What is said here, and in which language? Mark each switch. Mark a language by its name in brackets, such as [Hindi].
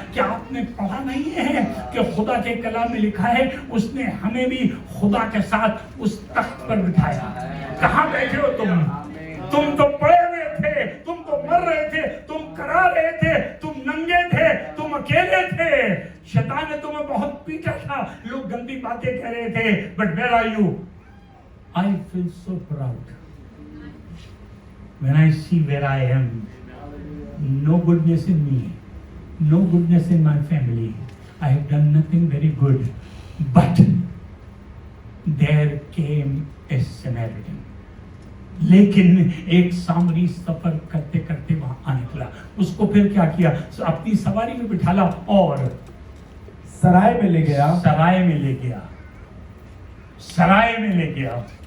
[Hindi] क्या आपने पढ़ा नहीं है कि खुदा के कलाम में लिखा है उसने हमें भी खुदा के साथ उस तख्त पर बिठाया। कहां बैठे हो तुम तो पड़े हुए थे, तुम तो मर रहे थे, तुम करा रहे थे, तुम नंगे थे, तुम अकेले थे, शैतान ने तुम्हें बहुत पीटा था, लोग गंदी बातें कह रहे थे, [English] But where are you? I feel so proud when I see where I am. No goodness in me, no goodness in my family. I have done nothing very good, but there came a Samaritan. [Hindi] लेकिन एक सामरी सफर करते करते वहां आ निकला, उसको फिर क्या किया, अपनी सवारी में बिठाला और सराय में ले गया, सराय में ले गया, सराय में ले गया।